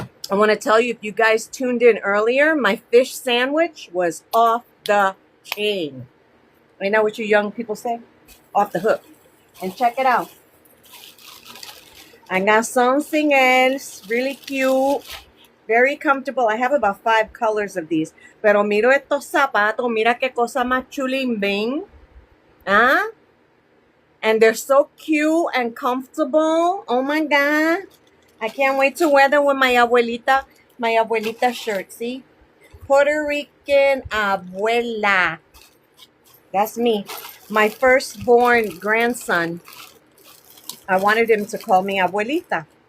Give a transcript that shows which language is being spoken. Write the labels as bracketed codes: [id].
[en] I want to tell you, if you guys tuned in earlier, my fish sandwich was off the chain. I know what you young people say? Off the hook. And check it out. I got something else. Really cute. Very comfortable. I have about 5 colors of these. [es] Pero miro estos zapatos. Mira qué cosa más chulimbing. Ah? [en] And they're so cute and comfortable. Oh my God. I can't wait to wear them with my abuelita shirt. See? Puerto Rican abuela. That's me. My firstborn grandson, I wanted him to call me abuelita.